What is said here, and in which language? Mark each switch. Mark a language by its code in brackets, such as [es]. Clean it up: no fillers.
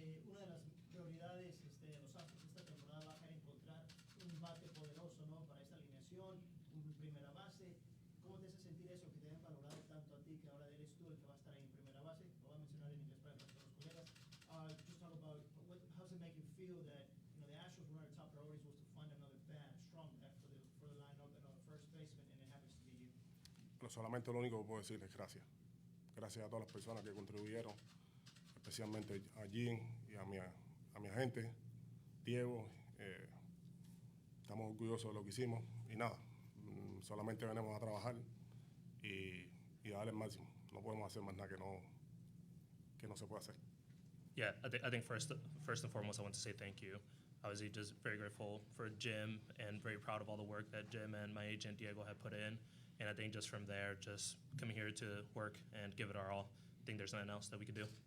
[es] Una de las prioridades de los Astros esta temporada va a ser encontrar un bate poderoso, ¿no? Para esta alineación, un primera base. ¿Cómo te hace sentir eso, que te hayan valorado tanto a ti, que ahora eres tú el que va a estar ahí en primera base? Lo voy a mencionar en inglés para todos los colegas. [en] Just talk about how does it make you feel that the Astros, one of their top priorities was to find another bat, strong bat for the lineup, another first baseman, and it happens to be you. [es] Pero solamente lo único que puedo decir es gracias. Gracias a todas las personas que contribuyeron, especialmente a Jim y a mi agente, Diego. Estamos orgullosos de lo que hicimos y nada, solamente venimos a trabajar y a dar el máximo. No podemos hacer más nada que no se puede hacer. [en] Yeah, I think first and foremost, I want to say thank you. Obviously, just very grateful for Jim and very proud of all the work that Jim and my agent Diego have put in. And I think just from there, just coming here to work and give it our all, I think there's nothing else that we could do.